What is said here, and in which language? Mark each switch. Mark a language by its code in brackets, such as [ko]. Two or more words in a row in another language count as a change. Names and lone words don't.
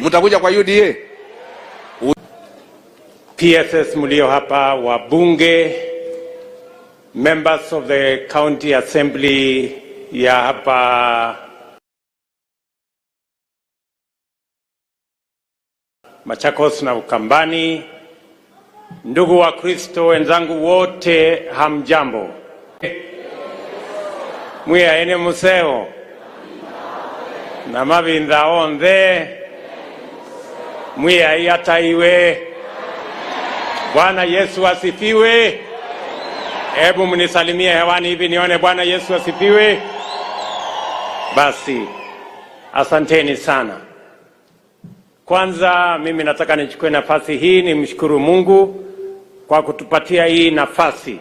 [sw] Mtakuja kwa UDA? PSS mlio hapa, wabunge, [en] members of the county assembly [sw] ya hapa Machakos na Ukambani, ndugu wa Kristo wenzangu wote, hamjambo. [kam] Mwiya ene museo na mabinda ondhe mwiya yata iwe. [sw] Bwana Yesu asifiwe. Hebu mnisalimie hewani hivi nione Bwana Yesu asifiwe. Basi asanteni sana. Kwanza mimi nataka nichukue nafasi hii nimshukuru Mungu kwa kutupatia hii nafasi.